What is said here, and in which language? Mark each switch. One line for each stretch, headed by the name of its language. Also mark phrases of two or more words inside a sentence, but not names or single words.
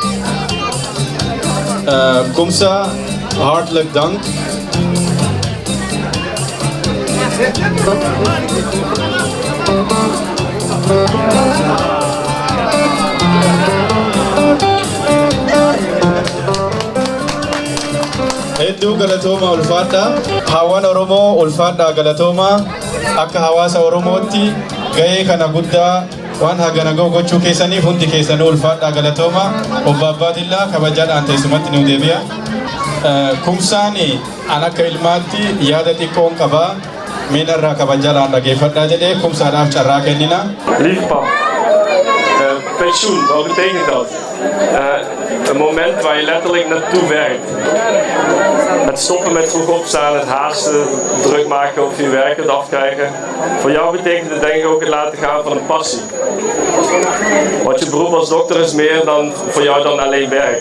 Dutch: Kumsa hartelijk dank.
Oromo: Hedduu galatooma ulfaadhaa. Hawwan Oromoo ulfaadhaa galatooma. Akka hawaasa Oromootti gahee kana guddaa waan hagana gochuu keessaniif hundi keessanuu ulfaadhaa galatooma. Obbo Abbaadillaa kabajaadhaan teessumatti nu deebi'a. Kumsaan an akka ilmaatti yaada xiqqoon qabaa. Meenarraa kabajaadhaan dhageeffadhaa jedhee kumsaadhaaf carraa kennina.
Dutch: Lieve pap, pensioen, wat betekent dat? Een moment waar je letterlijk naartoe werkt. Het stoppen met vroeg opstaan, het haasten, druk maken of je werk kunt afkrijgen. Voor jou betekent het denk ik ook het laten gaan van een passie. Want je beroep als dokter is meer dan voor jou dan alleen werk.